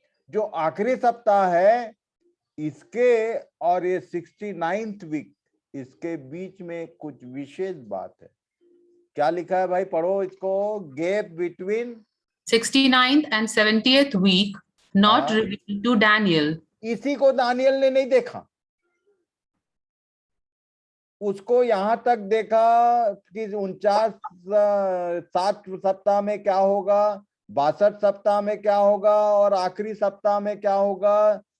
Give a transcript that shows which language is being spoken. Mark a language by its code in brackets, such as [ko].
[hi] जो आखिरी सप्ताह है इसके और ये 69th वीक, इसके बीच में कुछ विशेष बात है। क्या लिखा है भाई, पढ़ो इसको। [en] Gap between 69th and 70th week not revealed to Daniel. [hi] इसी को दानियल ने नहीं देखा, उसको यहां तक देखा कि 49 7 सप्ताह में क्या होगा, 62 सप्ताह में क्या होगा, और आखिरी सप्ताह में क्या होगा।